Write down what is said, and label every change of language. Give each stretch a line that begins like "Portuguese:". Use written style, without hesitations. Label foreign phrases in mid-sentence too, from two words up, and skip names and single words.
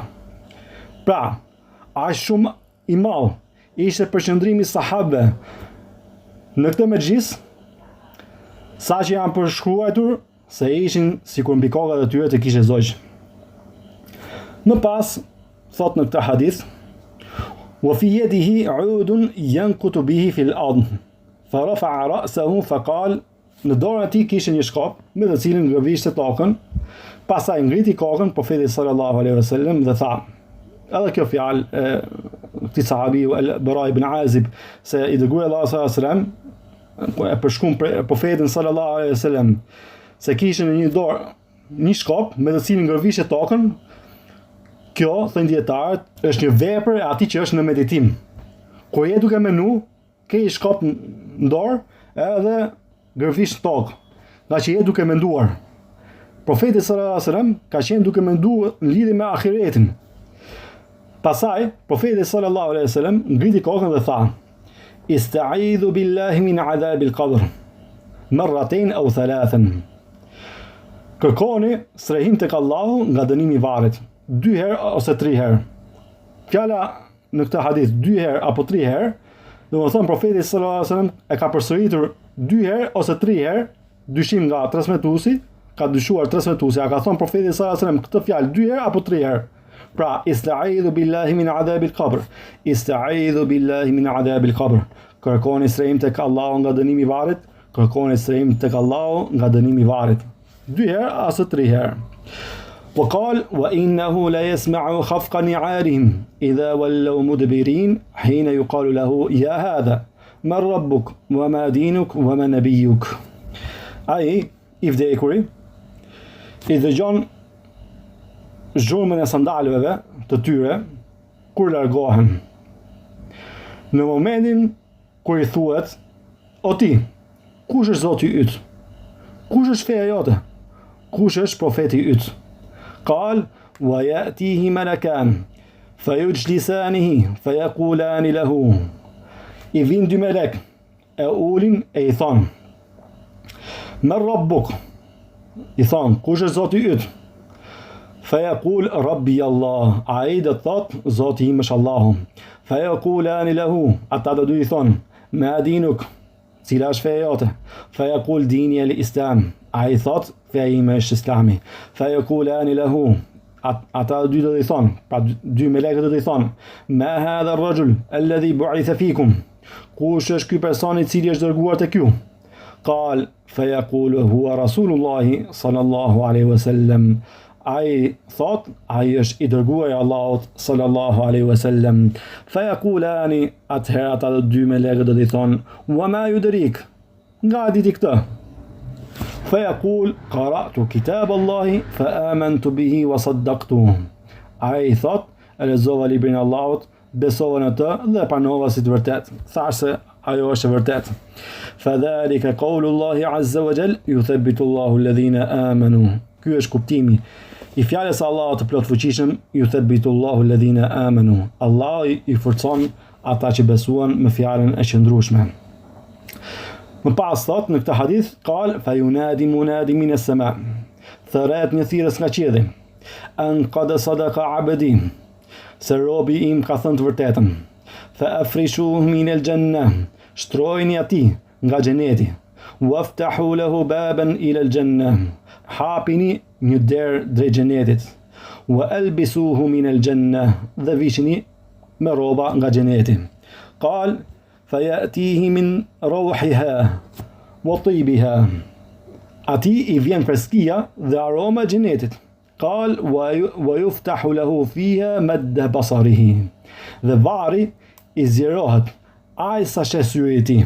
Albanian: Pra, aq shumë i madh ishte përqendrimi i sahabëve në këtë mexhlis, sa që janë përshkruar se ishin sikur mbi kokat e tyre të kishe zogj. Më pas, thot në këtë hadith,
Arabic: وفي يده عود ينكت به في الأرض فرفع رأسه فقال,
Albanian: në dorën e tij kishte një shkop me të cilin ngërvishte tokën, pastaj ngriti kokën profeti
Arabic: صلى الله عليه وسلم
Albanian: dhe tha. Edhe kjo fjalë e këtij sahabiu al-Bara ibn Azib, se i dërguari Allahu
Arabic: صلى الله عليه وسلم
Albanian: e përshkruan profetin
Arabic: صلى الله عليه وسلم
Albanian: se kishte në një dorë një shkop me të cilin ngërvishte tokën. Kjo, thënë dietarët, është një vepër e atij që është në meditim. Kur je duke menu, ke një shkop në dorë edhe ngërvish tokë, nga që je duke menduar. Profeti
Arabic: صلى الله عليه وسلم
Albanian: ka qenë duke menduar në lidhje me ahiretin. Pastaj, profeti
Arabic: صلى الله عليه وسلم
Albanian: ngriti kokën dhe tha:
Arabic: استعيذوا بالله من عذاب القبر مرتين أو ثلاثا.
Albanian: Kërkoni strehim tek Allahu nga dënimi i varrit, 2 herë ose 3 herë. Fjala në këtë hadith 2 herë apo 3 herë, domethënë profeti
Arabic: صلى الله عليه وسلم
Albanian: e ka përsëritur 2 herë ose 3 herë, dyshim nga transmetuesi, ka dyshuar transmetuesi, ka thënë profeti
Arabic: صلى الله عليه وسلم
Albanian: këtë fjalë 2 herë apo 3 herë.
Arabic: Pra, استعيذوا بالله من عذاب القبر. استعيذوا بالله من عذاب القبر.
Albanian: Kërkoni strehim tek Allahu nga dënimi i varrit, kërkoni strehim tek Allahu nga dënimi i varrit. 2 herë ose 3 herë.
Arabic: وقال وإنه ليسمع خفق نعالهم إذا ولوا مدبرين حين يقال له يا هذا من ربك وما دينك وما نبيك.
Albanian: Ai i vdekuri i dëgjon zhurmën e sandalëve të tyre kur largohen. Në momentin kur i thuhet: "O ti, kush është Zoti yt? Kush është feja jote? Kush është profeti yt?"
Arabic: قال ويأتيه ملكان فيجلسانه فيقولان له.
Albanian: I vin 2 melek, e ulin e i thon:
Arabic: "من ربك?"
Albanian: I thon: "Kush është Zoti yt?"
Arabic: فيقول ربي الله.
Albanian: Ai do thot Zoti im është Allahu.
Arabic: فيقولان له,
Albanian: ata do i thon:
Arabic: "ما دينك?"
Albanian: Cila është feja jote?
Arabic: فيقول ديني الإسلام.
Albanian: Ai thot: feja ime është Islami.
Arabic: فيقولان له,
Albanian: ata do i thon, pra 2 melekët do i thon:
Arabic: "ما هذا الرجل الذي بعث فيكم?"
Albanian: Kush është ky person i cili është dërguar tek ju?
Arabic: قال فيقول هو رسول الله صلى الله عليه وسلم.
Albanian: Ai thot, ai është i dërguari i Allahut
Arabic: صلى الله عليه وسلم.
Albanian: Fayaqulani, atëherë ata 2 melekë do t'i thonë:
Arabic: "وما يدريك?"
Albanian: Nga diti këtë?
Arabic: فيقول قرأت كتاب الله فآمنت به وصدقته.
Albanian: Ai thot, e lexova librin e Allahut, besova në të dhe pranova si të vërtet. Thash se ajo është e vërtet.
Arabic: فذلك قول الله عز وجل يثبت الله الذين آمنوا.
Albanian: Ky është kuptimi I fjalës Allahut të plot fuqishëm,
Arabic: يثبت الله الذين آمنوا.
Albanian: Allah I forcon ata që besuan me fjalën e qëndrueshme. Më pas thot në këtë hadith,
Arabic: قال فينادي مناد من السماء.
Albanian: Thëret një thirrës nga qielli.
Arabic: أن قد صدق عبدي.
Albanian: Se robi im ka thënë të vërtetën.
Arabic: فافرشوه من الجنة.
Albanian: Shtrojni atij nga xheneti.
Arabic: وافتحوا له بابا إلى الجنة.
Albanian: Hapini një derë drejt xhenetit.
Arabic: وألبسوه من الجنة.
Albanian: Dhe vishini me roba nga xheneti.
Arabic: Qal فيأتيه من روحها وطيبها.
Albanian: Ati I vjen freskia dhe aroma xhenetit.
Arabic: قال ويفتح له فيها مد بصره.
Albanian: Dhe varri I zjerohet aj sa shes syri I tij.